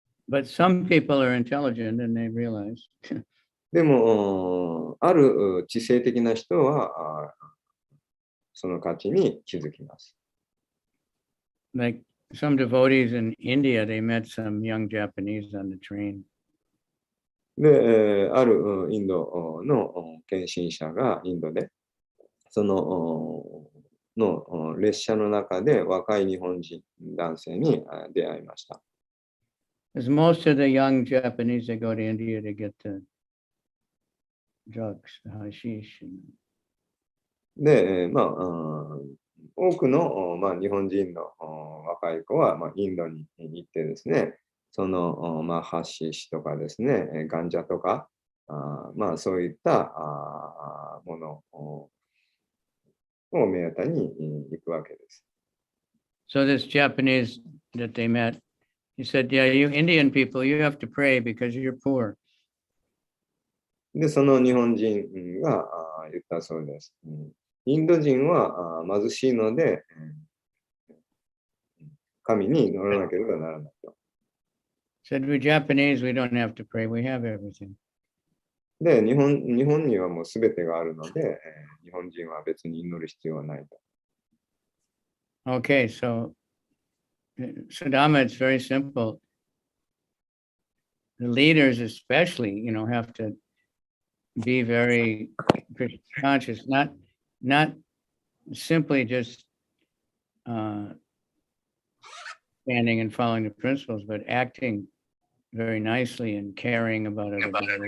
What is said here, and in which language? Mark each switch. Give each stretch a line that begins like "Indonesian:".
English: But some people are intelligent and they realize.
Japanese: でも、ある知性的な人はその価値に気づきます。
English: Like some devotees in India, they met some young Japanese on the train.
Japanese: で、あるインドの献身者がインドで、その列車の中で若い日本人男性に出会いました。
English: Because most of the young Japanese, they go to India to get the drugs, the hashish.
Japanese: で、多くの、日本人の若い子は、インドに行ってですね、その、ハシシとかですね、ガンジャとか、そういったものを目当てに行くわけです。
English: So this Japanese that they met, he said, yeah, you Indian people, you have to pray because you're poor.
Japanese: で、その日本人が言ったそうです。インド人は貧しいので、神に祈らなければならないと。
English: Said we Japanese, we don't have to pray, we have everything.
Japanese: で、日本にはもうすべてがあるので、日本人は別に祈る必要はないと。
English: Okay, so Siddhama, it's very simple. The leaders especially, have to be very conscious, not simply just standing and following the principles, but acting very nicely and caring about everybody.